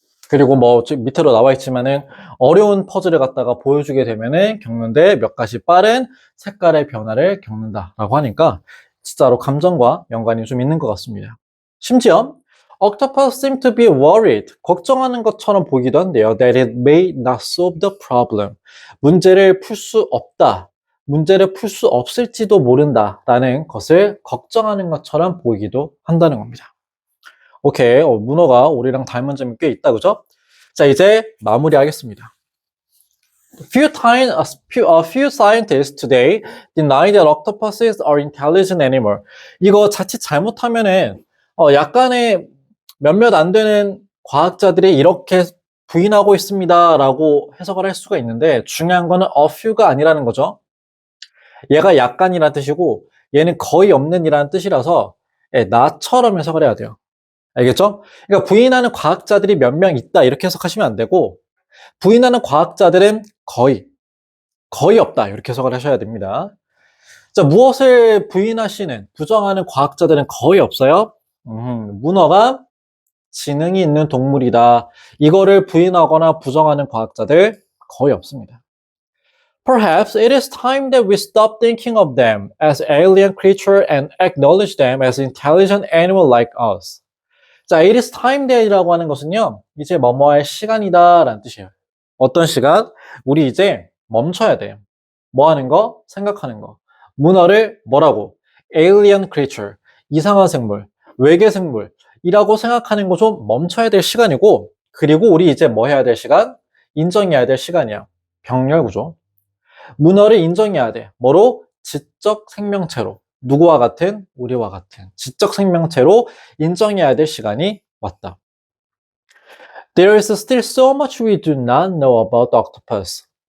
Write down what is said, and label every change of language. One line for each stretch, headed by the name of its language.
Korean: 그리고 뭐 지금 밑으로 나와 있지만은 어려운 퍼즐을 갖다가 보여주게 되면은 겪는데 몇 가지 빠른 색깔의 변화를 겪는다라고 하니까 진짜로 감정과 연관이 좀 있는 것 같습니다. 심지어
English: octopus seem to be worried
Korean: 걱정하는 것처럼 보기도 한데요.
English: that it may not solve the problem
Korean: 문제를 풀 수 없다. 문제를 풀 수 없을지도 모른다라는 것을 걱정하는 것처럼 보이기도 한다는 겁니다. 오케이. 문어가 우리랑 닮은 점이 꽤 있다, 그죠? 자, 이제 마무리하겠습니다.
English: A few scientists today deny that octopuses are intelligent animal.
Korean: 이거 자칫 잘못하면은, 약간의 몇몇 안 되는 과학자들이 이렇게 부인하고 있습니다라고 해석을 할 수가 있는데, 중요한 거는 a few가 아니라는 거죠. 얘가 약간이라는 뜻이고, 얘는 거의 없는 이라는 뜻이라서, 나처럼 해석을 해야 돼요. 알겠죠? 그러니까 부인하는 과학자들이 몇 명 있다 이렇게 해석하시면 안 되고 부인하는 과학자들은 거의 없다 이렇게 해석을 하셔야 됩니다. 자, 무엇을 부인하시는 부정하는 과학자들은 거의 없어요. 문어가 지능이 있는 동물이다. 이거를 부인하거나 부정하는 과학자들 거의 없습니다.
English: Perhaps it is time that we stop thinking of them as alien creature and acknowledge them as intelligent animal like us.
Korean: 자,
English: it is time that
Korean: 이라고 하는 것은요, 이제 뭐뭐할 시간이다 라는 뜻이에요. 어떤 시간? 우리 이제 멈춰야 돼요. 뭐 하는 거? 생각하는 거. 문어를 뭐라고? alien creature, 이상한 생물, 외계 생물이라고 생각하는 거 좀 멈춰야 될 시간이고, 그리고 우리 이제 뭐 해야 될 시간? 인정해야 될 시간이야. 병렬 구조. 문어를 인정해야 돼. 뭐로? 지적 생명체로. 누구와 같은? 우리와 같은 지적 생명체로 인정해야 될 시간이 왔다.
English: There is still so much we do not know about the octopus.